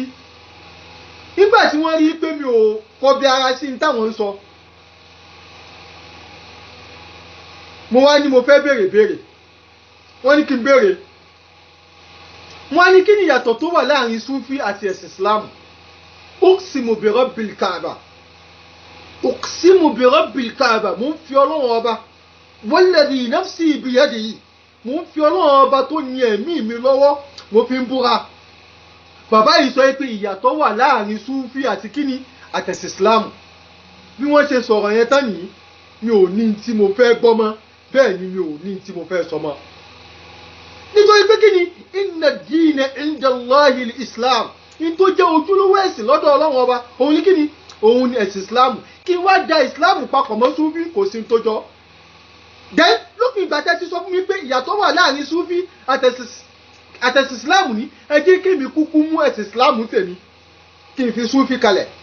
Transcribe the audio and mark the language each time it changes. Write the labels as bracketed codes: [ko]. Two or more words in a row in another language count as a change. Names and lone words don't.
[yo] nígbà tí wọ́n rí pé mi ò kọbi ara sí ní táwọn ń sọ mo wá ní mo fẹ́ béèrè wọ́n ní kí n béèrè wọ́n á ní kí ni ìyàtọ̀ tó wà láàrin súfì àti ẹ̀sìn Islam. [ar] أقسم برب الكعبة أقسم برب الكعبة [yo] mo ń fi Ọlọ́run ọba [ar] والذي نفسي بيده [yo] mo ń fi Ọlọ́run ọba tó ní ẹ̀mí mi lọ́wọ́ mo fi ń búra. bàbá yìí sọ pé ìyàtọ̀ wà láàrin súfì àti kíni àtẹ̀sìn Islam. bí wọ́n ṣe sọ̀rọ̀ yẹn tán nìyí mi ò ní tí mo fẹ́ gbọ́ mọ́ bẹ́ẹ̀ ni mi ò ní tí mo fẹ́ sọ mọ́. nítorí pé kíni [ar] إن الدين عند الله الإسلام [yo] ní tó jẹ́ ojúlówó ẹ̀sìn lọ́dọ̀ Ọlọ́run ọba òun ní kíni òun ni ẹ̀sìn Islam. kí wá da Islam papọ̀ mọ́ súfì kò sí tó jọ. then lópin ìgbà tẹ́ ti sọ fún mi pé ìyàtọ̀ wà láàrin súfì àtẹ̀sìn Islam ní ẹ jẹ́ kí mi kúkú mú ẹ̀sìn Islam tèmi kí n fi súfì kalẹ̀.